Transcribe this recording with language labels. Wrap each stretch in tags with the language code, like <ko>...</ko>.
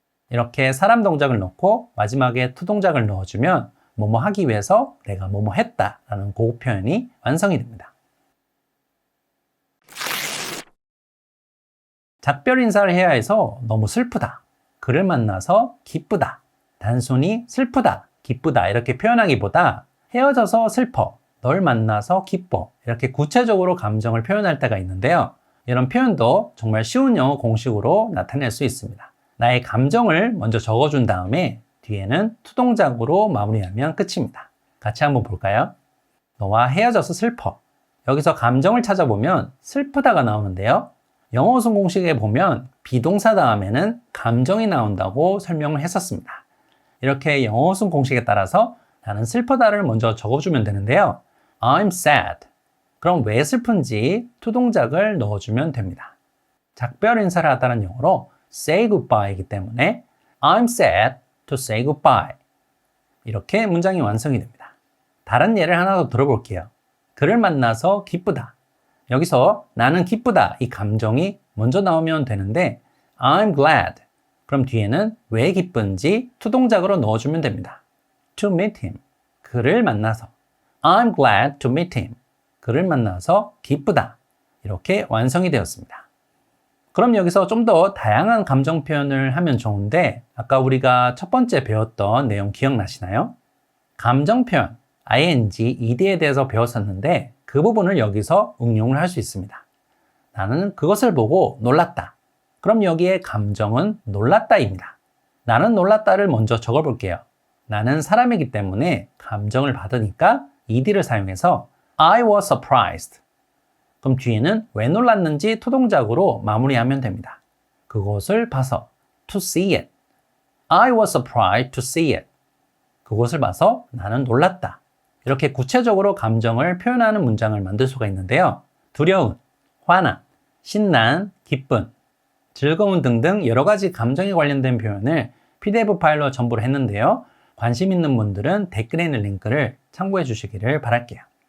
<ko>이렇게 사람 동작을 넣고 마지막에 to 동작을 넣어주면 뭐뭐 하기 위해서 내가 뭐뭐 했다라는 그 표현이 완성이 됩니다. 작별 인사를 해야 해서 너무 슬프다. 그를 만나서 기쁘다. 단순히 슬프다, 기쁘다 이렇게 표현하기보다 헤어져서 슬퍼, 널 만나서 기뻐 이렇게 구체적으로 감정을 표현할 때가 있는데요. 이런 표현도 정말 쉬운 영어 공식으로 나타낼 수 있습니다. 나의 감정을 먼저 적어준 다음에 뒤에는 to 동작으로 마무리하면 끝입니다. 같이 한번 볼까요? 너와 헤어져서 슬퍼. 여기서 감정을 찾아보면 슬프다가 나오는데요. 영어 우승 공식에 보면 비동사 다음에는 감정이 나온다고 설명을 했었습니다. 이렇게 영어 우승 공식에 따라서 나는 슬프다를 먼저 적어주면 되는데요.</ko> <en>I'm sad.</en> <ko>그럼 왜 슬픈지 to 동작을 넣어주면 됩니다. 작별 인사를 하다는 영어로</ko> <en>say goodbye이기 때문에 I'm sad to say goodbye.</en> <ko>이렇게 문장이 완성이 됩니다. 다른 예를 하나 더 들어볼게요. 그를 만나서 기쁘다. 여기서 나는 기쁘다 이 감정이 먼저 나오면 되는데</ko> <en>I'm glad.</en> <ko>그럼 뒤에는 왜 기쁜지 to 동작으로 넣어주면 됩니다.</ko> <en>To meet him.</en> <ko>그를 만나서.</ko> <en>I'm glad to meet him.</en> <ko>그를 만나서 기쁘다. 이렇게 완성이 되었습니다. 그럼 여기서 좀 더 다양한 감정 표현을 하면 좋은데 아까 우리가 첫 번째 배웠던 내용 기억나시나요? 감정 표현, ing, ed에 대해서 배웠었는데 그 부분을 여기서 응용을 할 수 있습니다. 나는 그것을 보고 놀랐다. 그럼 여기에 감정은 놀랐다입니다. 나는 놀랐다를 먼저 적어볼게요. 나는 사람이기 때문에 감정을 받으니까 ed를 사용해서</ko> <en>I was surprised.</en> <ko>그럼 뒤에는 왜 놀랐는지 to 동작으로 마무리하면 됩니다. 그것을 봐서</ko> <en>to see it. I was surprised to see it.</en> <ko>그것을 봐서 나는 놀랐다. 이렇게 구체적으로 감정을 표현하는 문장을 만들 수가 있는데요. 두려운, 화난, 신난, 기쁜, 즐거운 등등 여러 가지 감정에 관련된 표현을 PDF 파일로 첨부를 했는데요. 관심 있는 분들은 댓글에 있는 링크를 참고해 주시기를 바랄게요.</ko>